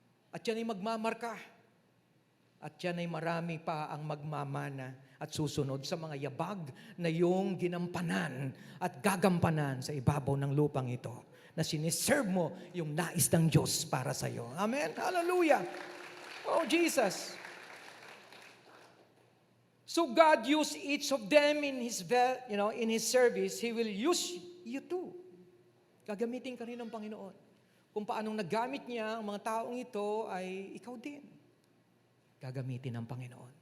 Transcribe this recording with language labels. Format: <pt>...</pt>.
<tl>At yan ay magmamarka. At yan ay marami pa ang magmamana at susunod sa mga yabag na yung ginampanan at gagampanan sa ibabaw ng lupang ito. Na siniserve mo yung nais ng Diyos para sa iyo.</tl> <en>Amen? Hallelujah! Oh, Jesus! So God used each of them in His service. He will use you too.</en> <tl>Gagamitin ka rin ng Panginoon. Kung paanong nagamit niya ang mga taong ito ay ikaw din. Gagamitin ng Panginoon.</tl>